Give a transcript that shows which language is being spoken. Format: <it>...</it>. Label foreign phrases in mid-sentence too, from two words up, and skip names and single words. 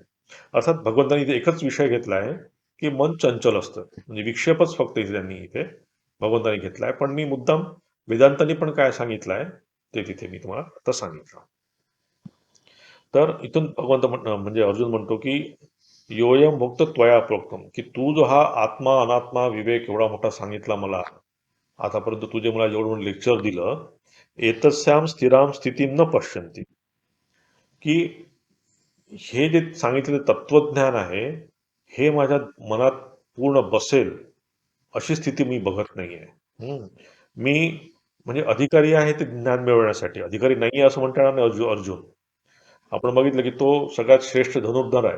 <mr>अर्थात भगवंतांनी इथे एकच विषय घेतला आहे, की मन चंचल असतं. म्हणजे विक्षेपच फक्त इथे त्यांनी इथे भगवंतांनी घेतला आहे. पण मी मुद्दाम वेदांतांनी पण काय सांगितलं आहे, ते तिथे मी तुम्हाला आता सांगितलं. तर इथून भगवंत म्हणजे अर्जुन म्हणतो, की</mr> <sa>योऽयं भुक्त त्वया प्रोक्तम,</sa> <mr>की तू जो हा आत्मा, अनात्मा, विवेक एवढा मोठा सांगितला मला, आतापर्यंत तू जे मला एवढं लेक्चर दिलं,</mr> <sa>एतस्यां स्थिरां स्थितीं न पश्यन्ति,</sa> <mr>की हे जे सांगितलेलं तत्वज्ञान आहे, हे माझ्या मनात पूर्ण बसेल, अशी स्थिती मी बघत नाहीये. हं. मी म्हणजे अधिकारी आहे ते ज्ञान मिळवण्यासाठी. अधिकारी नाहीये असं म्हणता येणार नाही अर्जुन. आपण बघितलं की तो सगळ्यात श्रेष्ठ धनुर्धर आहे.</mr>